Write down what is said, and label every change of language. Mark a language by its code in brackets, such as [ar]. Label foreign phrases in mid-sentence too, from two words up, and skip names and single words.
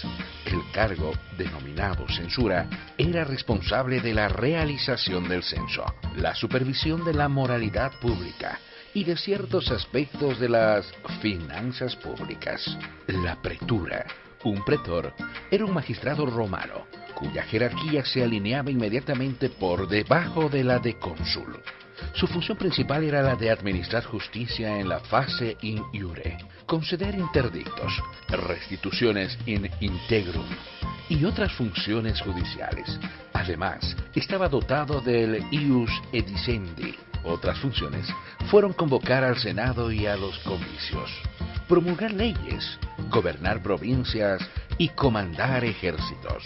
[es] El cargo, denominado censura, era responsable de la realización del censo, la supervisión de la moralidad pública y de ciertos aspectos de las finanzas públicas. La pretura. Un pretor era un magistrado romano, cuya jerarquía se alineaba inmediatamente por debajo de la de cónsul. Su función principal era la de administrar justicia en la fase [la] in iure, [es] conceder interdictos, restituciones [la] in integrum [es] y otras funciones judiciales. Además, estaba dotado del [la] ius edicendi. [es] Otras funciones fueron convocar al Senado y a los comicios, promulgar leyes, gobernar provincias y comandar ejércitos.